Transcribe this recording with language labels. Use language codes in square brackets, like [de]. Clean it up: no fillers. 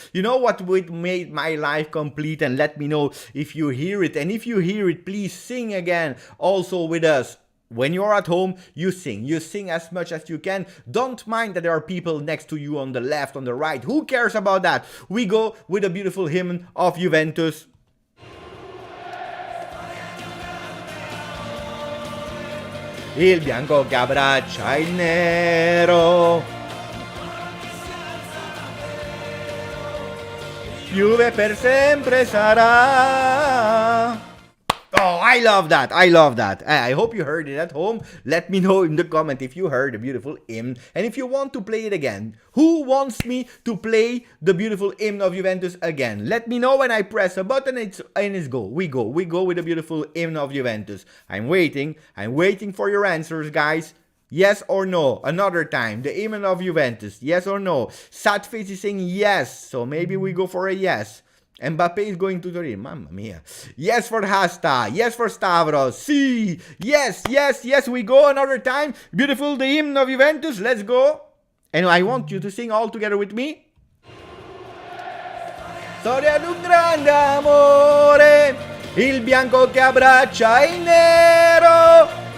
[en] You know what would make my life complete? And let me know if you hear it. And if you hear it, please sing again also with us. When you're at home, you sing. You sing as much as you can. Don't mind that there are people next to you on the left, on the right. Who cares about that? We go with a beautiful hymn of Juventus. [it] Il bianco che abbraccia il nero. Juve per sempre sarà. [en] Oh, I love that. I hope you heard it at home. Let me know in the comment if you heard the beautiful hymn and if you want to play it again. Who wants me to play the beautiful hymn of Juventus again? Let me know when I press a button and it's go. We go with the beautiful hymn of Juventus. I'm waiting for your answers, guys. Yes or no? Another time. The hymn of Juventus. Yes or no? Sadface is saying yes. So maybe we go for a yes. Mbappe is going to Turin. Mamma mia. Yes for Hasta. Yes for Stavros. See. Yes. We go another time. Beautiful. The hymn of Juventus. Let's go. And I want you to sing all together with me. [it] Storia di un grande amore. Il bianco che abbraccia il nero.